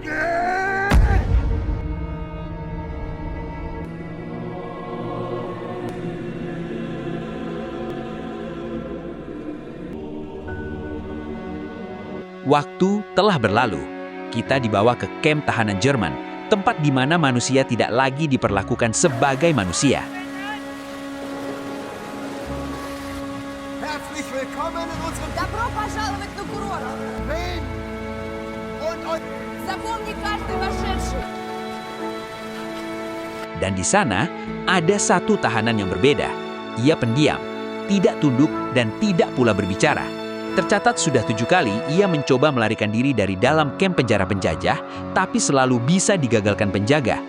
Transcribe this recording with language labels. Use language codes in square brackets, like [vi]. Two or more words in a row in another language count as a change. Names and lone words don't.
[id] Waktu telah berlalu. Kita dibawa ke kamp tahanan Jerman, tempat di mana manusia tidak lagi diperlakukan sebagai manusia. [de] Herzlich willkommen in unserem [ru] Добро пожаловать на курорт! [de] Leben und [ru] Запомни каждый вошедший! [id] Dan di sana, ada satu tahanan yang berbeda. Ia pendiam, tidak tunduk, dan tidak pula berbicara. Tercatat sudah 7 kali ia mencoba melarikan diri dari dalam kamp penjara penjajah, tapi selalu bisa digagalkan penjaga.